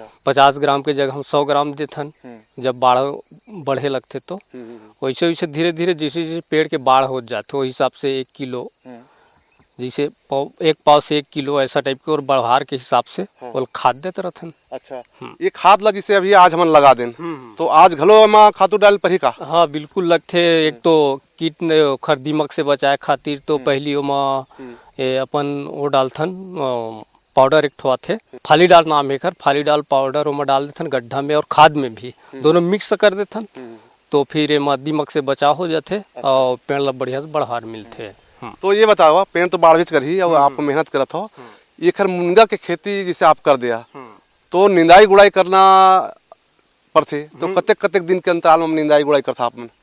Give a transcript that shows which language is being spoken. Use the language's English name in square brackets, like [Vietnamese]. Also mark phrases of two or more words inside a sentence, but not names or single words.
[Chhattisgarhi] 50 ग्राम के जगह हम 100 ग्राम देथन जब बाढ़ बढ़े लगते तो वैसे वैसे धीरे धीरे जैसे जैसे पेड़ के बाढ़ हो जाते वही हिसाब से 1 किलो जैसे 1 पाव से 1 किलो ऐसा टाइप के और बढ़ार के हिसाब से वो खाद देते रहथन। अच्छा। ये खाद ला जिसे अभी आज हम लगा दें तो आज घलो में खातू डाल पर ही का? हाँ बिल्कुल लगते। एक तो कीट खर दीमक से बचाए खातिर तो पहली अपन वो डालथन पाउडर एक ठो आथे फालीडाल नाम है। फालीडाल पाउडर ओमा डाल देथन गड्ढा में और खाद में भी दोनों मिक्स कर देथन तो फिर एमा दीमक से बचाव हो जाते और पेड़ ला बढ़िया से बढ़ार मिलते। तो ये बताओ पेड़ तो बाढ़ कर ही और आप मेहनत करत हो ये खर मुनगा के खेती जिसे आप कर दिया तो निंदाई गुड़ाई करना पड़ते तो कतेक दिन के अंतराल में निंदाई गुड़ाई करता आप मन?